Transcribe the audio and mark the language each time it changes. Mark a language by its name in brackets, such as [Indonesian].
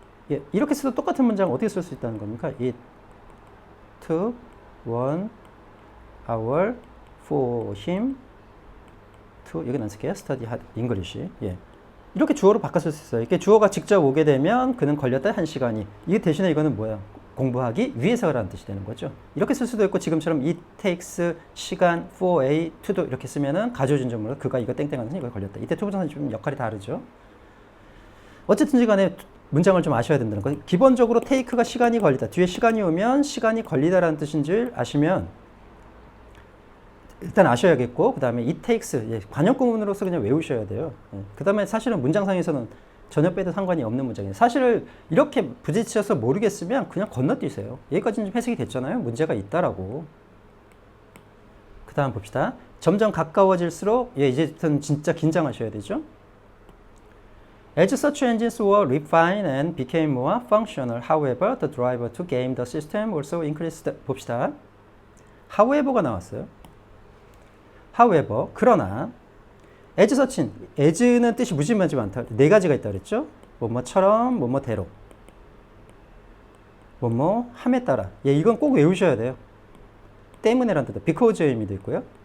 [Korean] 예, 이렇게 써도 똑같은 문장 어떻게 쓸 수 있다는 겁니까? [English] It took 1 hour for him to [Korean] 여기 안 쓸게요. [English] study English. 예. [Korean] 이렇게 주어로 바꿔 쓸 수 있어요. 이렇게 주어가 직접 오게 되면 그는 걸렸다 1시간이. 이게 대신에 이거는 뭐야? 공부하기 위해서라는 뜻이 되는 거죠. 이렇게 쓸 수도 있고 지금처럼 it takes 시간 for a to도 이렇게 쓰면은 가져진 점으로 그가 이거 땡땡하는 이거 걸렸다. 이때 투부정사는 좀 역할이 다르죠. 어쨌든지 간에 문장을 좀 아셔야 된다는 거. 기본적으로 take가 시간이 걸리다. 뒤에 시간이 오면 시간이 걸리다라는 뜻인 줄 아시면 일단 아셔야겠고 그 다음에 it takes 예, 관용 구문으로서 그냥 외우셔야 돼요. 예. 그 다음에 사실은 문장상에서는 전혀 빼도 상관이 없는 문장이에요. 사실 이렇게 부딪혀서 모르겠으면 그냥 건너뛰세요. 여기까지는 좀 해석이 됐잖아요. 문제가 있다라고. 그 다음 봅시다. 점점 가까워질수록 예, 이제부터는 진짜 긴장하셔야 되죠. [English] As search engines were refined and became more functional, however, the driver to game the system also increased. [Korean] 봅시다. however가 나왔어요. however, 그러나 as search, as는 뜻이 무지하지 많다. 네 가지가 있다 그랬죠? 뭐뭐처럼, 뭐뭐대로. 뭐뭐 함에 따라. 예, 이건 꼭 외우셔야 돼요. 때문에란 뜻, because의 의미도 있고요.